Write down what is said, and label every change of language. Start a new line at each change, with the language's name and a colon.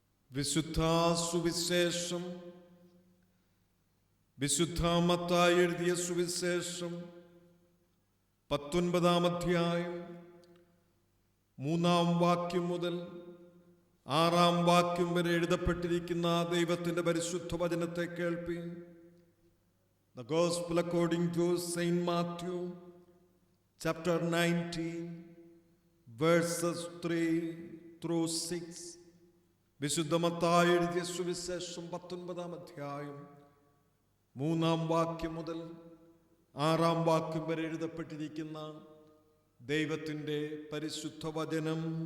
Malayalam: വിശുദ്ധ സുവിശേഷം വിശുദ്ധ മത്തായി എഴുതിയ സുവിശേഷം 19-ാം അധ്യായം 3-ാം വാക്യം മുതൽ 6-ാം വാക്യം വരെ എഴുതപ്പെട്ടിരിക്കുന്ന ദൈവത്തിന്റെ പരിശുദ്ധ വചനത്തെ കേൾപ്പീൻ.
English: The Gospel according to Saint Matthew, chapter 19, verses 3 through 6.
Malayalam: വിശുദ്ധ മത്തായി എഴുതിയ സുവിശേഷം 19-ാം അധ്യായം 3-ാം വാക്യം മുതൽ 6-ാം വാക്യം വരെ എഴുതപ്പെട്ടിരിക്കുന്ന ദൈവത്തിൻ്റെ പരിശുദ്ധ വചനം.